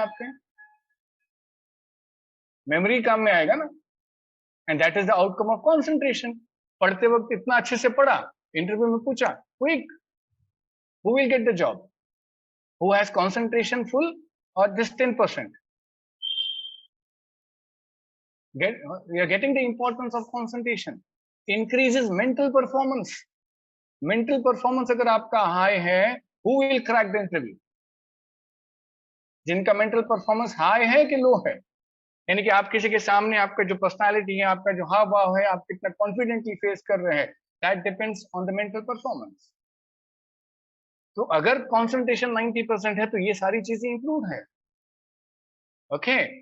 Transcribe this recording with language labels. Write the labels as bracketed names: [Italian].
[Hindi] आपके मेमोरी काम में आएगा ना. [English] And that is the outcome of concentration. [Hindi] पढ़ते वक्त इतना अच्छे से पढ़ा, इंटरव्यू में पूछा, [English] Quick. Who will get the job? Who has concentration full or this 10%? We are getting the importance of concentration. Increases mental performance. Mental performance [Hindi] अगर आपका [English] high है, who will crack the interview? [Hindi] जिनका mental performance high है कि low है, यानी कि आप किसी के सामने आपका जो पर्सनालिटी है, आपका जो हाव भाव है, आप कितना कॉन्फिडेंटली फेस कर रहे हैं, [English] that depends on the mental performance. [Hindi] तो अगर कंसंट्रेशन 90% है तो ये सारी चीजें इंप्रूव है. ओके.